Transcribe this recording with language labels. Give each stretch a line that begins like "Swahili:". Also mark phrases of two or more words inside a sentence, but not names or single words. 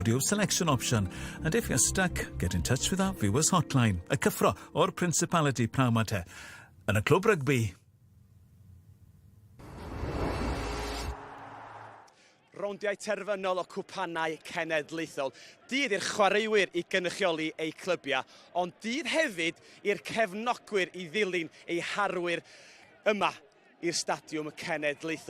English: audio selection option, and if you're stuck, get in touch with our viewers hotline,
Welsh: y cyffro o'r Principality praw ma te, yn y clwb rygbi. Rowndiau terfynol o cwpanau cenedlaethol. Dydd i'r chwaraewyr i gynrychioli eu clybiau, ond dydd hefyd i'r cefnogwyr i ddilyn eu harwyr yma i'r stadiwm cenedlaethol.